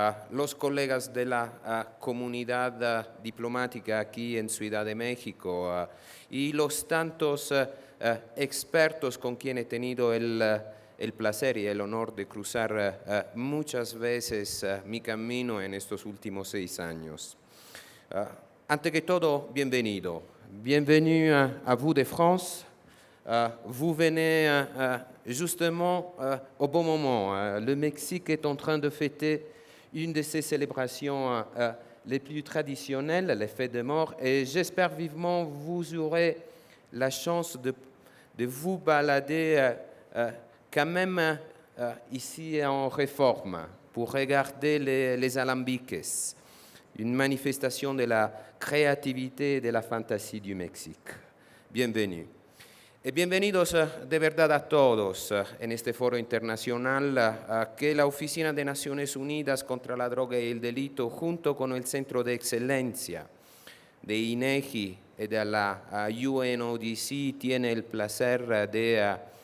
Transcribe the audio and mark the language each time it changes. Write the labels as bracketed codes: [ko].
[es] los colegas de la comunidad diplomática aquí en Ciudad de México y los tantos expertos con quien he tenido el placer y el honor de cruzar muchas veces mi camino en estos últimos 6 años. Ante que todo, bienvenido. [fr] Bienvenue à vous de France. Vous venez justement au bon moment. Le Mexique est en train de fêter une de ses célébrations les plus traditionnelles, les fêtes de mort, et j'espère vivement vous aurez la chance de vous balader quand même ici en Réforme pour regarder les alambiques, une manifestation de la créativité et de la fantasía du Mexique. Bienvenue. [es] Y bienvenidos de verdad a todos en este foro internacional que la Oficina de Naciones Unidas contra la Droga y el Delito, junto con el Centro de Excelencia de INEGI y de la UNODC, tiene el placer de